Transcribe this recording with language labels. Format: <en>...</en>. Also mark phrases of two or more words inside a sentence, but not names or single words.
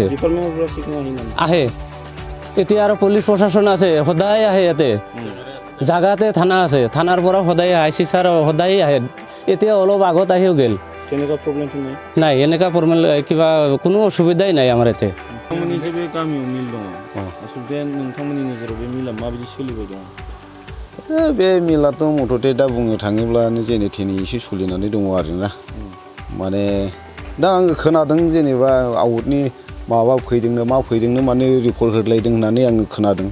<as>ডিপাৰ্টমেণ্টৰ পৰা চিকনা আহে এতিয়া আৰু পুলিচ প্ৰশাসন আছে, সদায় আহে ইয়াতে, জাগাতে থানা আছে, থানাৰ পৰা সদায় IC ছাৰ সদায় আহে। এতিয়া অলপ আগত আহিও গ'ল। তেনেকুৱা প্ৰব্লেমটো নাই, এনেকুৱা প্ৰব্লেম কিবা কোনো অসুবিধাই নাই আমাৰ ইয়াতে।</as> <brx>नोंथांमोननि जे बे गामियाव मिल दङ आसलथे नोंथांमोननि नोजोराव बे मिला माबायदि सोलिबाय दङ? बे मिलाथ' मथथे दा बुंनो थाङोब्लानो जेने थेने एसे सोलिनानै दङ आरोना। माने दा आङो खोनादों जेनेबा आउटनि माबा फैदोंनो मा फैदोंनो माने रिपर्ट होलायदों होननानै आङो खोनादों।</brx>